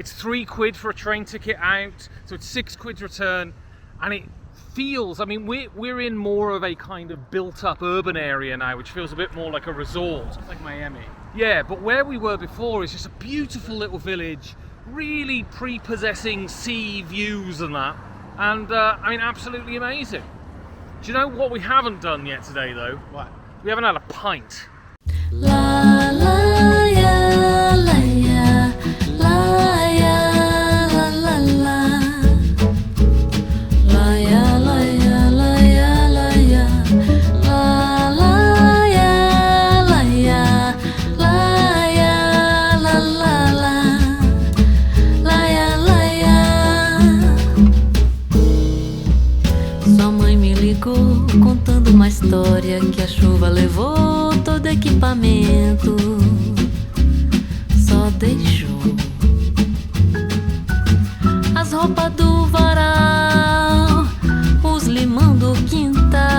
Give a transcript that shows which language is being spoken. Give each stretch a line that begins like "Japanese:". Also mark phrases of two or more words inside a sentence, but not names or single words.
English: It's £3 for a train ticket out, so it's £6 return, and it feels, I mean, we're in more of a kind of built-up urban area now, which feels a bit more like a resort. Like Miami. Yeah, but where we were before is just a beautiful little village, really prepossessing sea views and that, and I mean, absolutely amazing. Do you know what we haven't done yet today, though? What? We haven't had a pint. La la ya la ya la ya la la la la ya la ya la ya la ya la la ya la ya la ya la la la ya la ya.
Portuguese: Sua mãe me ligou contando uma história que a chuva levou todo equipamento, só deixou as roupas do varal, os limão do quintal